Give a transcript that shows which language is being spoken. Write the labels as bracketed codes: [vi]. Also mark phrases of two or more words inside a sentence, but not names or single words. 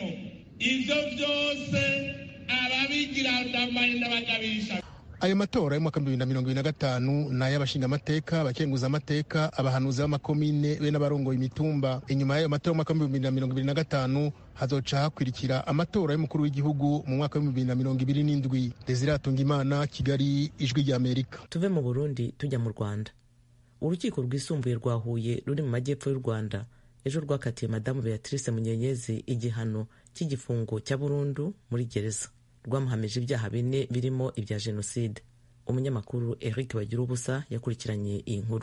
[rn] Ivyo vyose ababigira ndamaye ndabagabisha. Ayo matora y'umwaka 2025 na y'abashinga amateka, abakenguza amateka, abahanuzi b'amakomine be n'abarongoye imitumba. Inyuma y'ayo matora y'umwaka 2025 hazoca hakurikira amatora y'umukuru w'igihugu mu mwaka wa 2027. Desire Atungimana, Kigali, Ijwi ry'Amerika. [rw] Tuve mu Burundi tujya mu Rwanda. Urukiko rwisumbuye rwa Huye ruri mu majyepfo y'u Rwanda ejo rwakatiye madamu Beatrice Munyenyezi igihano cy'igifungo cya burundu muri gereza. Rwamuhamije ibyaha 4 birimo ibya jenoside. Umunyamakuru Eric Bagirubusa yakurikiranye iyi nkuru.